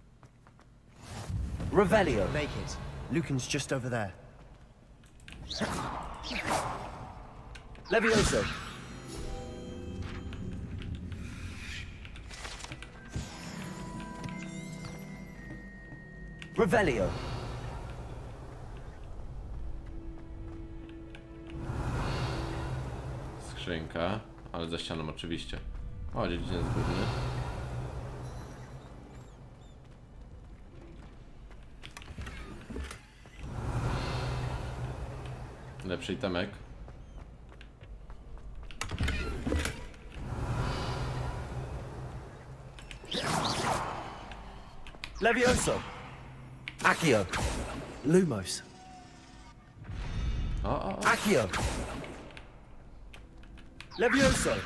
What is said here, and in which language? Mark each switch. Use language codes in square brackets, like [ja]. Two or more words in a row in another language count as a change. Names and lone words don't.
[en] Revelio. Make it. Lucan's just over there. Levioso. Revelio. [pl] Skrzynka, ale za ścianą oczywiście. O, dziedziniec górny. Lepszy itemek. Levioso. Accio. Lumos. O. Accio. Levioso.